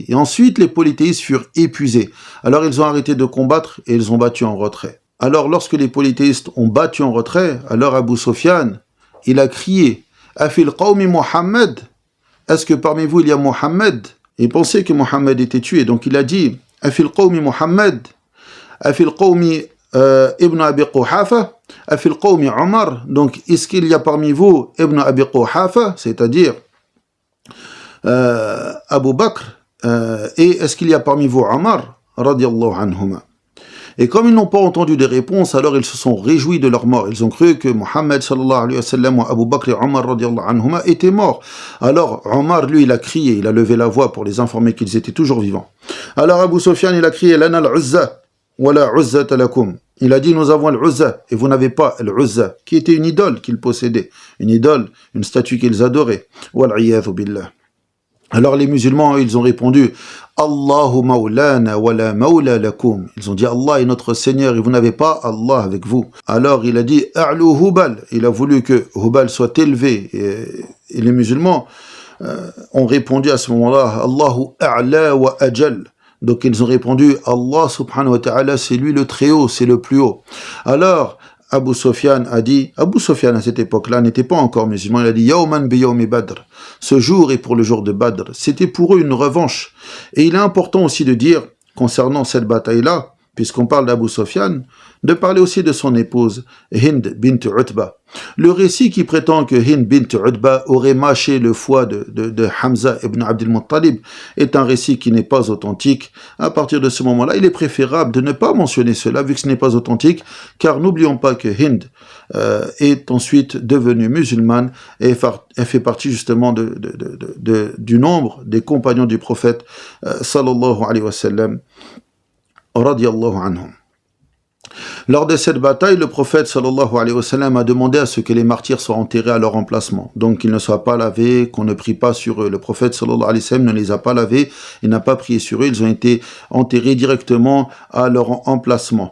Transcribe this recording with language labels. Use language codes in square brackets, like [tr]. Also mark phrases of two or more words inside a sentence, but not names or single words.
[fr] Et ensuite, les polythéistes furent épuisés. Alors, ils ont arrêté de combattre et ils ont battu en retrait. Alors, lorsque les polythéistes ont battu en retrait, alors Abu Sufyan, il a crié [ar] أفي القوم محمد, [fr] est-ce que parmi vous il y a Muhammad? Il pensait que Muhammad était tué, donc il a dit [ar] أفي القوم محمد, أفي القوم ابن أبي قحافة, أفي القوم عمر. [fr] Donc est-ce qu'il y a parmi vous Ibn Abi Quhafa, c'est-à-dire Abu Bakr, et est-ce qu'il y a parmi vous Omar [ar] رضي الله عنهما? [fr] Et comme ils n'ont pas entendu de réponse, alors ils se sont réjouis de leur mort. Ils ont cru que Mohammed [ar] صلى الله عليه وسلم [fr] ou Abu Bakr et Omar [ar] رضي الله عنهما [fr] étaient morts. Alors Omar, lui, il a crié, il a levé la voix pour les informer qu'ils étaient toujours vivants. Alors Abu Sufyan, il a crié [ar] لنا العزى ولا عزى لكم. [fr] Il a dit nous avons l'Uzza et vous n'avez pas l'Uzza, qui était une idole qu'ils possédaient. Une idole, une statue qu'ils adoraient. [ar] والعياذ بالله. [fr] Alors les musulmans, ils ont répondu [ar] الله مولانا ولا مولى لكم. [fr] Ils ont dit Allah est notre Seigneur et vous n'avez pas Allah avec vous. Alors il a dit [ar] اعل هبل. [fr] Il a voulu que Hubal soit élevé. Et les musulmans ont répondu à ce moment-là [ar] الله أعلى وأجل. [fr] Donc ils ont répondu [ar] الله سبحانه وتعالى, [fr] c'est lui le très haut, c'est le plus haut. Alors Abu Sufyan a dit, Abu Sufyan à cette époque-là n'était pas encore musulman, il a dit [ar] يوم بيوم بدر. [fr] Ce jour est pour le jour de Badr. C'était pour eux une revanche. Et il est important aussi de dire, concernant cette bataille-là, puisqu'on parle d'Abu Sufyan, de parler aussi de son épouse, Hind bint Utba. Le récit qui prétend que Hind bint Utba aurait mâché le foie de Hamza ibn Abdul Muttalib est un récit qui n'est pas authentique. À partir de ce moment-là, il est préférable de ne pas mentionner cela, vu que ce n'est pas authentique, car n'oublions pas que Hind est ensuite devenue musulmane et elle fait partie justement du nombre des compagnons du prophète [ar] صلى الله عليه وسلم رضي الله عنهم. [fr] Lors de cette bataille, le prophète [ar] صلى الله عليه وسلم [fr] a demandé à ce que les martyrs soient enterrés à leur emplacement. Donc qu'ils ne soient pas lavés, qu'on ne prie pas sur eux. Le prophète [ar] صلى الله عليه وسلم [fr] ne les a pas lavés, il n'a pas prié sur eux, ils ont été enterrés directement à leur emplacement.